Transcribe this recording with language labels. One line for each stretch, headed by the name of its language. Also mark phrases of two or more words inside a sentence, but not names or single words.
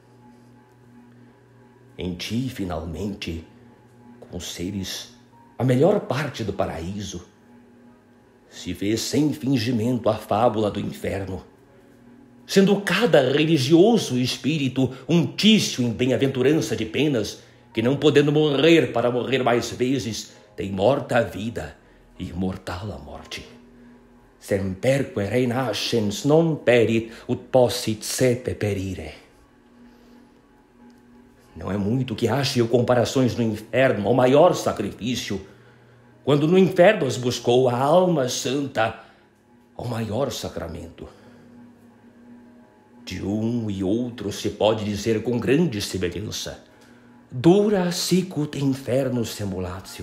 Portuguese: Em ti, finalmente, concedes a melhor parte do paraíso, se vê sem fingimento a fábula do inferno, sendo cada religioso espírito um tício em bem-aventurança de penas, que não podendo morrer para morrer mais vezes, tem morta a vida e mortal a morte.
Latin: Semperque renascens non perit ut possit sepe perire.
Portuguese: Não é muito que ache comparações no inferno ao maior sacrifício, quando no inferno as buscou a alma santa ao maior sacramento. De um e outro se pode dizer com grande semelhança:
Latin: dura sicut inferno simulatio.